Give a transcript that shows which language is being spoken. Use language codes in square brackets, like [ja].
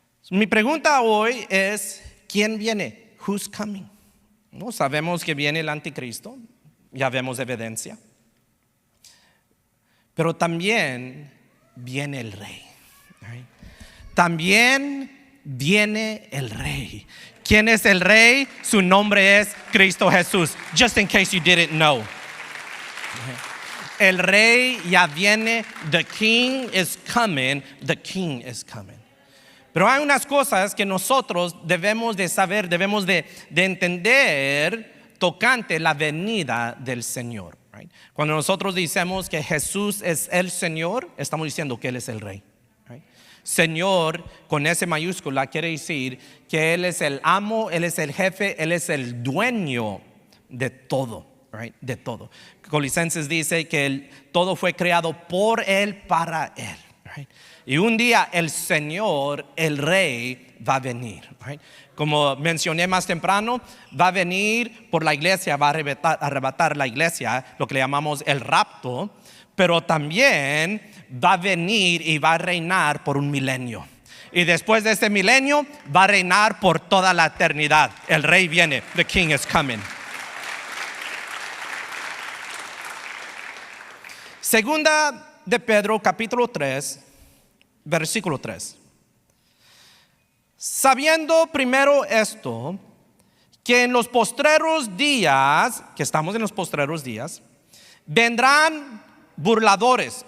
[es] Mi pregunta hoy es, ¿quién viene? [en] Who's coming? [es] ¿No? Sabemos que viene el anticristo, ya vemos evidencia, pero también viene el rey, right? También viene el rey. ¿Quién es el rey? Su nombre es Cristo Jesús, [en] just in case you didn't know. [es] El rey ya viene, [en] the king is coming, [es] the king is coming. Pero hay unas cosas que nosotros debemos de saber, debemos de entender tocante la venida del Señor, right? Cuando nosotros decimos que Jesús es el Señor, estamos diciendo que Él es el rey, right? Señor con S mayúscula quiere decir que Él es el amo, Él es el jefe, Él es el dueño de todo, right? De todo. Colosenses dice que todo fue creado por Él, para Él, right? Y un día el Señor, el Rey, va a venir, right? Como mencioné más temprano, va a venir por la iglesia, va a arrebatar la iglesia, lo que le llamamos el rapto, pero también va a venir y va a reinar por un milenio. Y después de este milenio va a reinar por toda la eternidad. El Rey viene, [en] the King is coming. [es] Segunda de Pedro, capítulo 3, versículo 3. Sabiendo primero esto, que en los postreros días, que estamos en los postreros días, vendrán burladores.